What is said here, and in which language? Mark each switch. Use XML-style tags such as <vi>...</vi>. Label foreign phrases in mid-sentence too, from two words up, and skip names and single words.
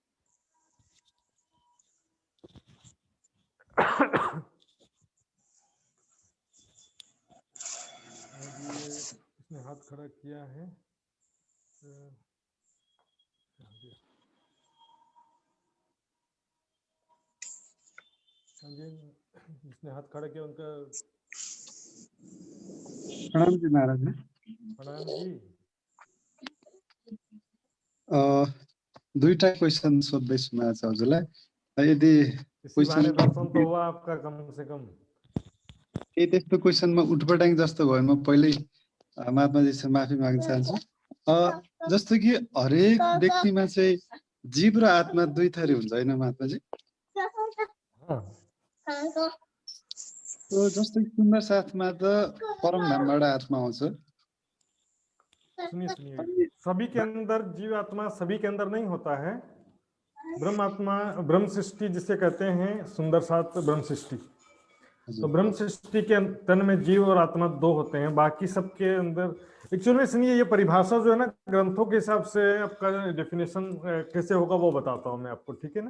<hi>इसने हाथ खड़ा किया है। जिसने हाथ खड़ा किया उनका प्रणाम जी महाराज। प्रणाम जी।</hi> <ne>दुईटा क्वेसन सोध्दैछु महाराज हजुरलाई। यदि</ne> <hi>इसी बहाने दर्शन तो हुआ आपका कम से कम।</hi> <ne>केही त्यस्तो क्वेसनमा उठपटाङ जस्तो भयो म पहिल्यै महात्माजीसँग माफी माग्न चाहन्छु। जस्तो कि हरेक व्यक्तिमा चाहिँ जीव र आत्मा दुई थरी हुन्छ होइन महात्माजी? जस्तो कि सुन्दर साथमा त परम धामबाट आत्मा आउँछ।</ne> <hi>सुनिए सभी के अंदर जीव आत्मा सभी के अंदर नहीं होता है। ब्रह्म आत्मा ब्रह्म सृष्टि जिसे कहते हैं सुंदर साथ ब्रह्म सृष्टि, तो ब्रह्म सृष्टि के तन में जीव और आत्मा दो होते हैं, बाकी सबके अंदर एक्चुअली में सुनिए ये परिभाषा जो है ना ग्रंथों के हिसाब से आपका डेफिनेशन कैसे होगा वो बताता हूँ मैं आपको, ठीक है ना।</hi>